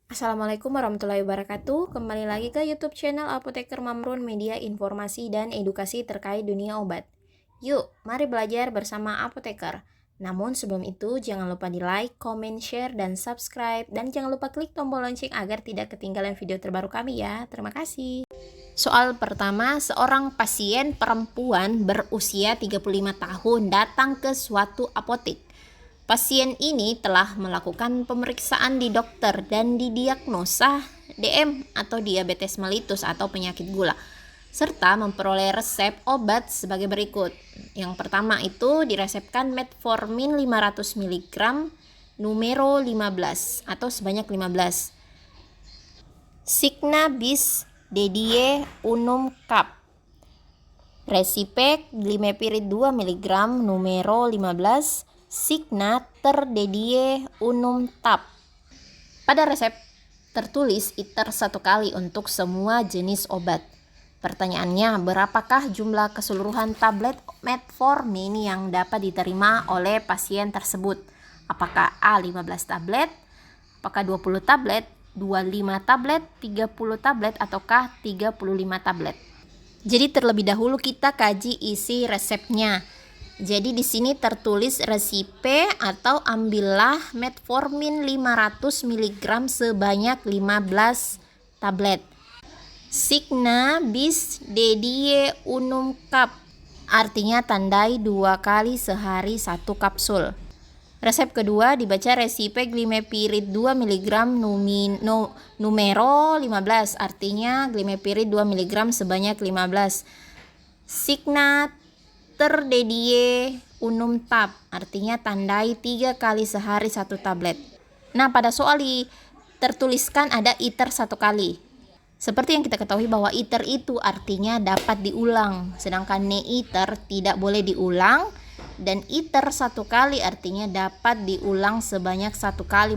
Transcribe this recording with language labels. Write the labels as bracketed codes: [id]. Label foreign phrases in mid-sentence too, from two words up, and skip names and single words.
[ar] السلام عليكم ورحمة الله وبركاته. [id] Kembali lagi ke YouTube channel Apoteker Mamrun, media informasi dan edukasi terkait dunia obat. Yuk, mari belajar bersama Apoteker. Namun sebelum itu, jangan lupa di [en] like, comment, share, [id] dan subscribe. Dan jangan lupa klik tombol lonceng agar tidak ketinggalan video terbaru kami ya. Terima kasih. Soal pertama, seorang pasien perempuan berusia 35 tahun datang ke suatu apotek. Pasien ini telah melakukan pemeriksaan di dokter dan didiagnosa DM atau diabetes mellitus atau penyakit gula, serta memperoleh resep obat sebagai berikut. Yang pertama itu diresepkan metformin 500 mg numero 15 atau sebanyak 15. [la] Signa bis dedie unum cap. [id] Resipek glimepirid 2 mg numero 15. [la] Signa ter dedie unum tap. [id] Pada resep tertulis ITER 1 kali untuk semua jenis obat. Pertanyaannya, berapakah jumlah keseluruhan tablet metformin yang dapat diterima oleh pasien tersebut? Apakah A 15 tablet, apakah 20 tablet, 25 tablet, 30 tablet, ataukah 35 tablet? Jadi terlebih dahulu kita kaji isi resepnya. Jadi di sini tertulis resipe atau ambillah metformin 500 mg sebanyak 15 tablet. [la] Signa bis dedie unum cap, [id] artinya tandai 2 kali sehari 1 kapsul. Resep kedua dibaca resipe glimepirid 2 mg numero 15, artinya glimepirid 2 mg sebanyak 15. [la] Signa ter dedie unum tap, [id] artinya tandai 3 kali sehari 1 tablet. Nah, pada soal tertuliskan ada ITER 1 kali. Seperti yang kita ketahui bahwa ITER itu artinya dapat diulang, sedangkan ne-ITER tidak boleh diulang, dan ITER 1 kali artinya dapat diulang sebanyak 1 kali.